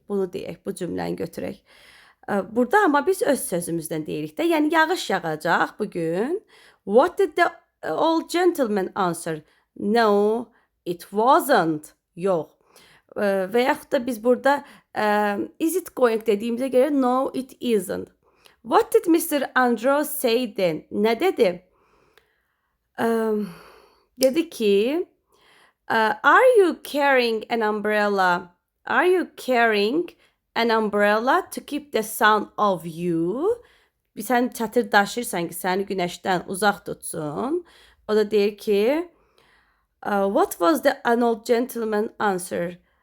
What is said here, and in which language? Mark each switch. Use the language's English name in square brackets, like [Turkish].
[Azerbaijani] Bunu deyək, bu cümləni götürək. Burada amma biz öz sözümüzdən deyirik də, yəni yağış yağacaq bugün. [English] What did the old gentleman answer? No, it wasn't. [Azerbaijani] Yox. Və yaxud da biz burada is it going dediyimizə görə [English] no, it isn't. What did Mr. Andrew say then? [Azerbaijani] Nə dedi? Dedi ki, [English] are you carrying an umbrella? Are you carrying an umbrella to keep the sun off you? [Azerbaijani] Sən çətir daşırsan ki, səni günəşdən uzaq tutsun. O da deyir ki, [English] what was the an old gentleman answer?